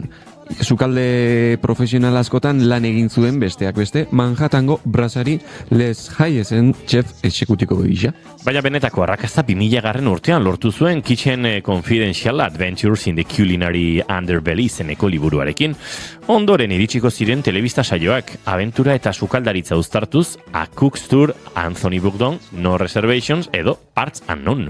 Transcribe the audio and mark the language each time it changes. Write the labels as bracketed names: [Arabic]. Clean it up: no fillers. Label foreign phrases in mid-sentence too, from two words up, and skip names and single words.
[Basque] Sukalde profesional askotan lan egin zuen besteak beste Manhattango Brasserie Les Hayesen chef exekutiko gisa. Baina benetako arrakasta 2000 urtean lortu zuen Kitchen Confidential Adventures in the Culinary Underbelly izeneko liburuarekin. Ondoren iritsiko ziren telebista saioak, abentura eta sukaldaritza uztartuz, A Cook's Tour, Anthony Bourdain, No Reservations edo Parts Unknown.